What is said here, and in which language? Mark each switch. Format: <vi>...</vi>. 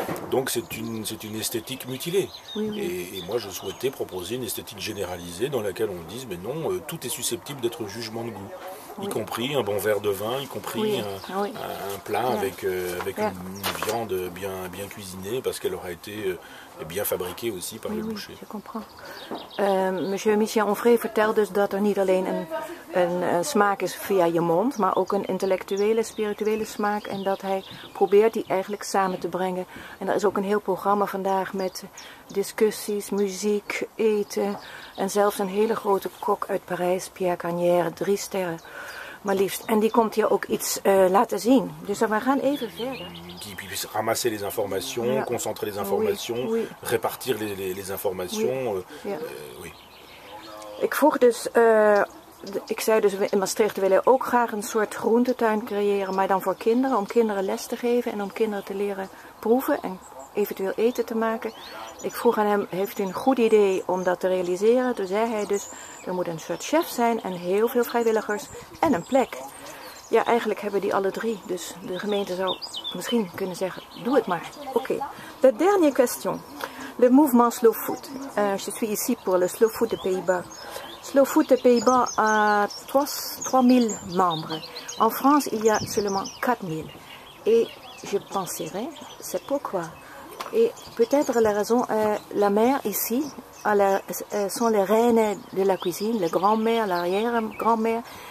<fr>Donc, c'est une esthétique mutilée. Et moi, je souhaitais proposer une esthétique généralisée dans laquelle on dise, mais non, tout est susceptible d'être jugement de goût. Y compris un bon verre de vin, y compris un plat avec une viande bien cuisinée parce qu'elle aura été bien fabriquée aussi par le boucher. Je comprends.</fr> <nl>Monsieur Michel Onfray vertelt dus dat er niet alleen een smaak is via je mond, maar ook een intellectuele, spirituele smaak en dat hij probeert die eigenlijk samen te brengen. En er is ook een heel programma vandaag met discussies, muziek, eten en zelfs een hele grote kok uit Parijs, Pierre Gagnère, 3 sterren. Maar liefst. En die komt hier ook iets laten zien. Dus we gaan even verder.</nl> <fr>Qui puisse ramasser les informations, concentrer les informations, répartir les informations. Oui.</fr> <nl>Ik vroeg dus, ik zei dus in Maastricht willen we ook graag een soort groentetuin creëren, maar dan voor kinderen, om kinderen les te geven en om kinderen te leren proeven en eventueel eten te maken. Ik vroeg aan hem, heeft u een goed idee om dat te realiseren? Toen zei hij dus, er moet een soort chef zijn en heel veel vrijwilligers en een plek. Ja, eigenlijk hebben die alle 3, dus de gemeente zou misschien kunnen zeggen, doe het maar.</nl> <fr>Oké. De dernière question. Le mouvement Slow Food. Je suis ici pour le Slow Food des Pays-Bas. Slow Food des Pays-Bas a 3000 membres. En France, il y a seulement 4000. Et je penserais, c'est pourquoi. Et peut-être la raison, la mère ici sont les reines de la cuisine, les grands-mères, l'arrière-grand-mère.</fr>